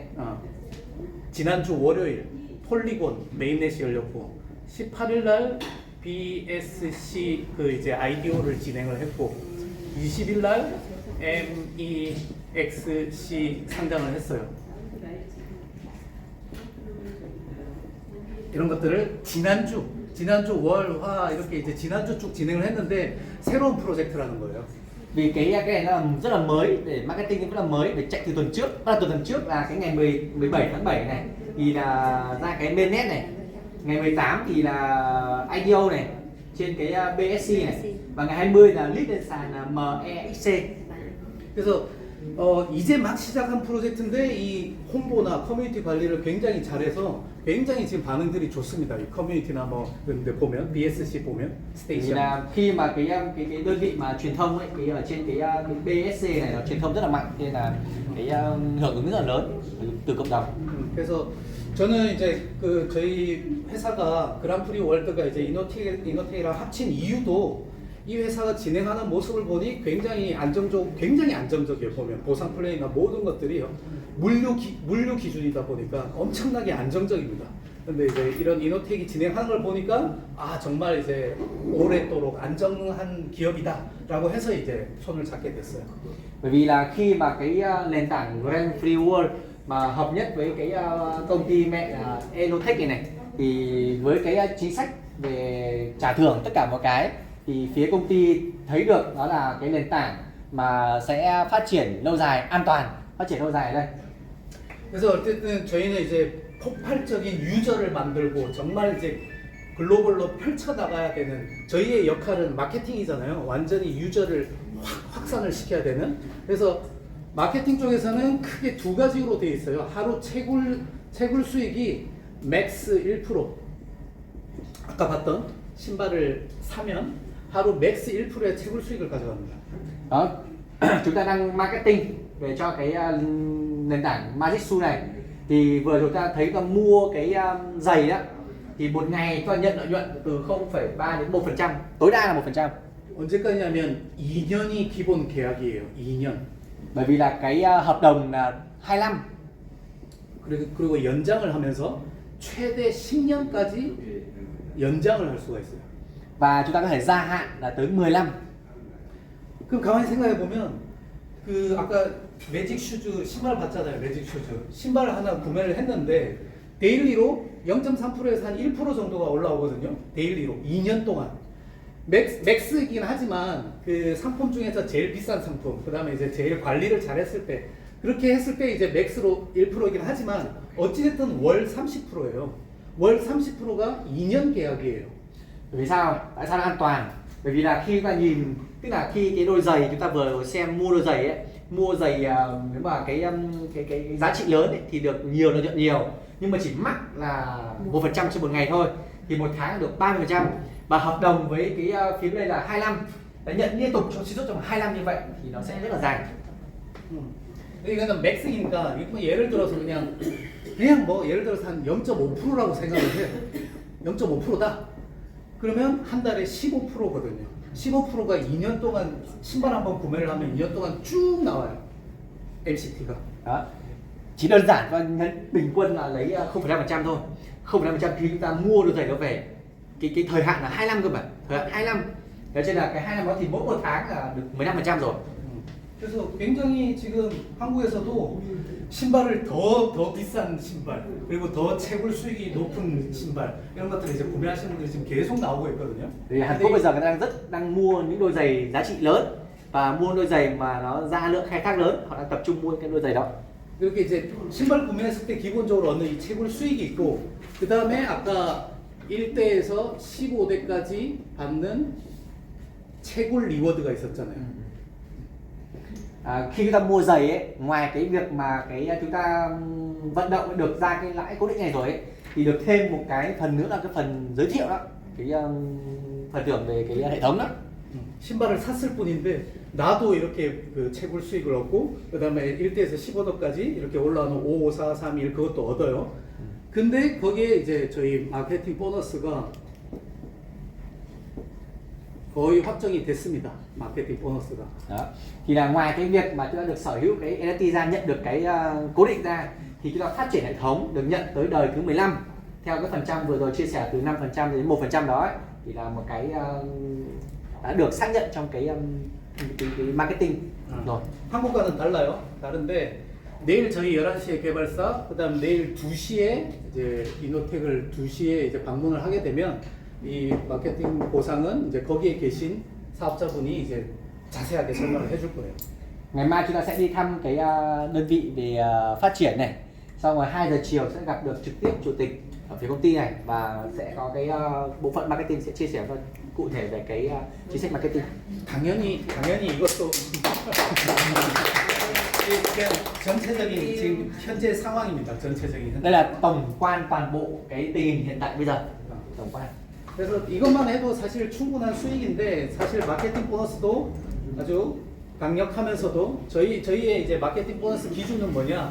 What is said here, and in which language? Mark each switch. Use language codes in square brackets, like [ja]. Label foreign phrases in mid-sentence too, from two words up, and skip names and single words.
[ko] 지난주 월요일 폴리곤 메인넷이 열렸고 18일 날 BSC 그 이제 IDO를 진행을 했고 20일 날 MEXC 상장을 했어요. 이런 것들을 지난주 월, 화 이렇게 이제 지난주 쭉 진행을 했는데 새로운 프로젝트라는 거예요. [vi] Vì cái này nó rất là mới để marketing cũng là mới để chạy từ tuần trước. Bắt đầu từ tuần trước là cái ngày 17 tháng 7 này thì là ra cái mainnet này. Ngày 18 thì là IDO này trên cái BSC này và ngày 20 là list lên sàn MEXC. [ko] 그래서 이제 막 시작한 프로젝트인데 이 홍보나 커뮤니티 관리를 굉장히 잘해서 굉장히 지금 반응들이 좋습니다. 이 커뮤니티나 뭐 근데 보면 BSC 보면 [vi] Thì [ko] 스테이션 [vi] là khi mà cái đơn vị mà truyền thông ấy, cái ở trên cái BSC này nó truyền thông rất là mạnh nên là cái hưởng ứng rất là lớn từ cộng đồng. [ko] 그래서 저는 이제 그 저희 회사가 그랑프리 월드가 이제 이노테이랑 합친 이유도 이 회사가 진행하는 모습을 보니 굉장히 안정적이에요. 보면 보상 플레이나 모든 것들이요. 물류 기준이다 보니까 엄청나게 안정적입니다. 근데 이제 이런 이노텍이 진행하는 걸 보니까 아 정말 이제 오랫도록 안정한 기업이다라고 해서 이제 손을 잡게 됐어요. [vi] Bởi vì là khi mà cái nền tảng Grand Free World mà hợp nhất với cái công ty mẹ là Enotech này thì với cái chính sách về trả thưởng tất cả mọi cái thì phía công ty thấy được đó là cái nền tảng mà sẽ phát triển lâu dài, an toàn, phát triển lâu dài ở đây. [ko] 그래서 어쨌든 저희는 이제 폭발적인 유저를 만들고 정말 이제 글로벌로 펼쳐나가야 되는 저희의 역할은 마케팅이잖아요. 완전히 유저를 확산을 시켜야 되는. 그래서 마케팅 쪽에서는 크게 두 가지로 되어 있어요. 하루 채굴 수익이 맥스 1%. 아까 봤던 신발을 사면 하루 맥스 1%의 채굴 수익을 가져갑니다. [vi] Đó, chúng ta đang marketing về cho cái nền tảng Magic Shoe này thì vừa chúng ta thấy ta mua cái giày đó thì một ngày chúng ta nhận lợi nhuận từ 0,3 đến 1%, tối đa là 1%. [ko] 언제까지냐면 2년이 기본 계약이에요. 2년. [vi] Bởi vì là cái hợp đồng là 2 năm. [ko] 그리고 연장을 하면서 최대 10년까지 연장을 할 수가 있어요. [vi] Và chúng ta có thể gia hạn là tới 10 năm. [ko] 그럼 가만히 생각해 보면 그 아까 매직 슈즈 신발 봤잖아요. 매직 슈즈 신발 하나 구매를 했는데 데일리로 0.3%에서 한 1% 정도가 올라오거든요. 데일리로 2년 동안 맥스이긴 하지만 그 상품 중에서 제일 비싼 상품 그 다음에 이제 제일 관리를 잘했을 때 그렇게 했을 때 이제 맥스로 1%이긴 하지만 어찌됐든 월 30%예요. 월 30%가 2년 계약이에요. [vi] Bởi vì sao? Tại sao nó an toàn? Bởi vì là khi chúng ta nhìn, tức là khi cái đôi giày chúng ta vừa xem mua đôi giày ấy, mua giày nếu mà cái giá trị lớn ấy, thì được nhiều lợi nhuận nhiều, nhưng mà chỉ mắc là 1% trên một ngày thôi, thì một tháng được 30%. Và hợp đồng với cái phía đây là 2 năm, đã nhận liên tục cho xuyên suốt trong 2 năm như vậy thì nó sẽ rất là dài. [ko] 이거는 맥스니까 예를 들어서 그냥 뭐 예를 들어서 한 0.5%라고 생각을 해요. 0.5%다. 그러면 한 달에 15%거든요. 15%가 2년 동안 신발 한번 구매를 하면 2년 동안 쭉 나와요. MCT가. [vi] Đó. Chỉ đơn giản và bình quân là lấy 0,5% thôi. 0,5% khi chúng ta mua đôi giày đó về. Cái thời hạn là 2 năm cơ mà. Thời hạn 2 năm. Thế nên là cái 2 năm đó thì mỗi một tháng là được 15% rồi. [ko] 그래서 굉장히 지금 한국에서도 신발을 더 비싼 신발 그리고 더 채굴 수익이 높은 신발 이런 것들을 이제 구매하시는 분들이 지금 계속 나오고 있거든요. [vi] Vì Hàn Quốc bây giờ người ta đang mua những đôi giày giá trị lớn và mua đôi giày mà nó ra lượng khai thác lớn, họ đang tập trung mua cái đôi giày đó. [ko] 이렇게 이제 신발 구매했을 때 기본적으로 얻는 이 채굴 수익이 있고 그 다음에 아까 1대에서 15대까지 받는 채굴 리워드가 있었잖아요. [vi] Khi chúng ta mua giày ấy, ngoài cái việc mà chúng ta vận động được ra cái lãi cố định này rồi ấy, thì được thêm một cái phần nữa là cái phần giới thiệu đó, cái phần thưởng về cái hệ thống đó. [ko] 신발을 샀을 뿐인데 나도 이렇게 그 채굴 수익을 얻고 그 다음에 1대에서 15도까지 이렇게 올라오는 5, 4, 3, 1 그것도 얻어요. 근데 거기에 이제 저희 마케팅 보너스가 거의 확정이 됐습니다. 마케팅 보너스가. [vi] Đó. Thì là ngoài cái việc mà chúng ta được sở hữu cái NFT ra, nhận được cái cố định ra, thì chúng ta phát triển hệ thống được nhận tới đời thứ 15 theo cái phần trăm vừa rồi chia sẻ từ 5% đến 1% đó ấy, thì là một cái đã được xác nhận trong cái marketing rồi. [ko] 한국과는 달라요. 다른데 내일 저희 11시에 개발사, 그다음 내일 2시에 이제 이노텍을 2시에 이제 방문을 하게 되면 이 마케팅 보상은 이제 거기에 계신 사업자분이 이제 자세하게 설명을 해줄 거예요. [vi] Ngày mai chúng ta sẽ đi thăm cái đơn vị về phát triển này, xong rồi 2 giờ chiều sẽ gặp được trực tiếp chủ tịch ở phía công ty này và sẽ có cái bộ phận marketing sẽ chia sẻ hơn cụ thể về cái chính sách marketing. [ko] 당연히 이것도 그냥 전체적인 지금 현재 상황입니다. 전체적인 현재. [vi] Đây là tổng quan toàn bộ cái tình hình hiện tại bây giờ. tổng quan. [ko] 그래서 이것만 해도 사실 충분한 수익인데 사실 마케팅 보너스도 아주 강력하면서도 저희의 이제 마케팅 보너스 기준은 뭐냐?